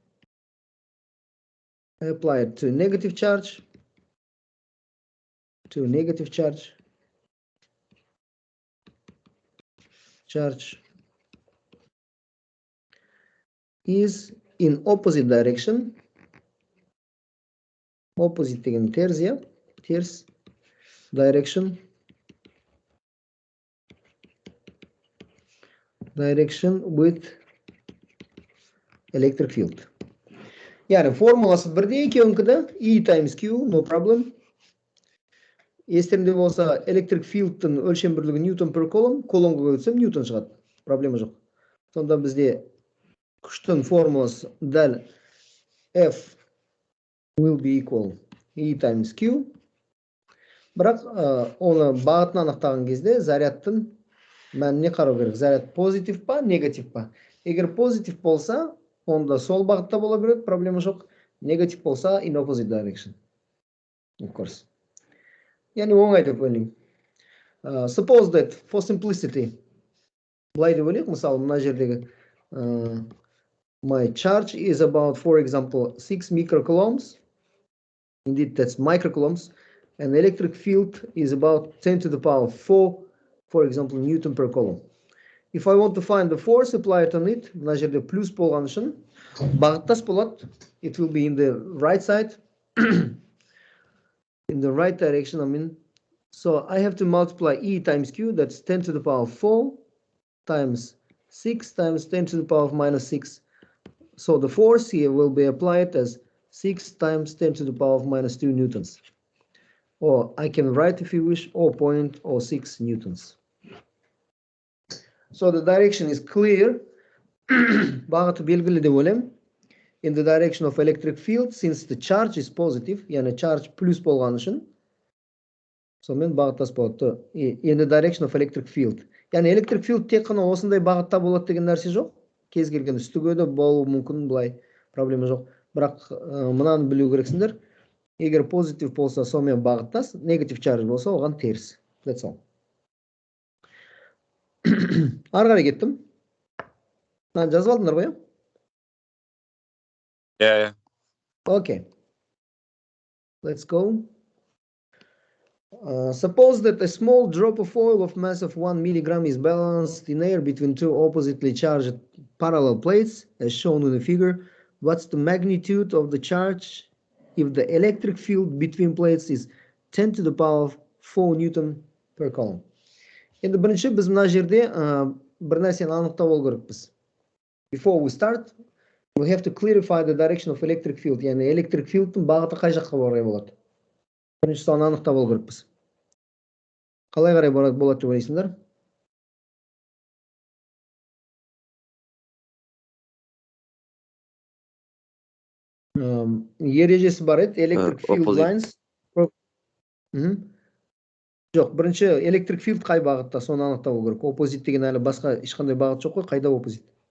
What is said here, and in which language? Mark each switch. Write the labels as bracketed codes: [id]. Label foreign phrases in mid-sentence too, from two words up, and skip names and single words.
[en] to negative charge is in opposite direction, opposite [kk] деген теріс [en] direction with electric field. [kk] Яғни формуласы бірдей екеуінкіде [en] E times Q, no problem. [kk] Естеріңде болса, [en] electric field'тың [kk] өлшем бірлігі Ньютон [en] per coulomb, [kk] коломбға өтсем Ньютон шығады. Проблема жоқ. Сонда бізде күштің формуласы дәл [en] F will be equal E times Q. [kk] Бірақ оны бағытын анықтаған кезде зарядтың мәніне қарау керек. Заряд позитив па, негатив па? Егер позитив болса, онда сол бағытта бола береді, проблема жоқ. Негатив болса, [en] in opposite direction. Of course. [kk] Яғни оңай деп ойлаймын. [en] Suppose that for simplicity, [kk] былай деп ойлайық, мысалы, мына жердегі [en] my charge is about, for example, 6 microcoulombs. Indeed, that's microcoulombs. And the electric field is about 10 to the power 4, for example, Newton per coulomb. If I want to find the force applied on it, [kk] мына жерде плюс болған үшін бағыттас болады. [en] It will be in the right side, in the right direction, I mean. So I have to multiply E times Q, that's 10 to the power 4 times 6 times 10 to the power of minus 6. So the force here will be applied as 6 times 10 to the power of minus 2 newtons. Or I can write, if you wish, 0.06 newtons. So the direction is clear. [kk] Бағыты белгілі деп ойлаймын. [en] In the direction of electric field, since the charge is positive, [kk] яғни charge плюс болған үшін, сонымен бағыттас болады. [en] In the direction of electric field. [kk] Яғни [en] electric field [kk] тек қана осындай бағытта болады деген нәрсе жоқ. Кез келген үстіге де болуы мүмкін, былай проблема жоқ. Бірақ мынаны білу керексіңдер. Егер позитив болса, сонымен бағыттас, негатив charge болса, оған теріс. [en] That's all. [kk] Ары қарай кеттім. Жазып алдыңдар ғой, [en] Yeah. Okay. Let's go. Suppose that a small drop of oil of mass of 1 milligram is balanced in air between two oppositely charged parallel plates, as shown in the figure. What's the magnitude of the charge if the electric field between plates is 10 to the power of 4 Newton per coulomb? [kk] Енді бірінші біз мына жерде бір нәрсені анықтап алу керекпіз. [en] Before we start, we have to clarify the direction of electric field. [kk] Яғни [en] electric field'тың [kk] бағыты қай жаққа қарай болады? Бірінші соны анықтап алу керекпіз. Қалай қарай болады деп ойлайсыңдар? Ережесі бар еді, [en] electric field lines. [kk] Жоқ, бірінші [en] electric field [kk] қай бағытта, соны анықтап алу керек. Opposite деген әлі басқа ешқандай бағыт жоқ қой, қайда opposite?